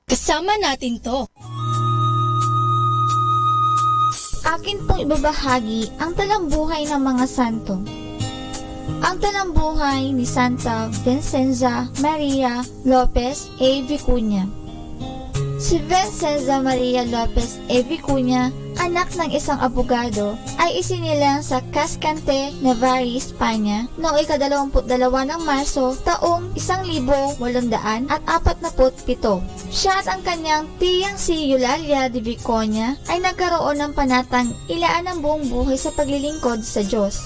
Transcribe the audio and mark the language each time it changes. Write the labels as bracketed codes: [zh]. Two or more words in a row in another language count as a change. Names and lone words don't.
[tl] Isama natin to. Akin pong ibabahagi ang talambuhay ng mga santo. Ang talambuhay ni Santa Vincenza Maria Lopez A. Vicuña. Si Vincenza Maria Lopez A. Vicuña, anak ng isang abogado, ay isinilang sa Cascante, Navarre, Espanya noong 22 ng Marso taong 1847. Siya at ang kanyang tiyang si Eulalia de Vicuña ay nagkaroon ng panatang ilaan ng buong buhay sa paglilingkod sa Diyos.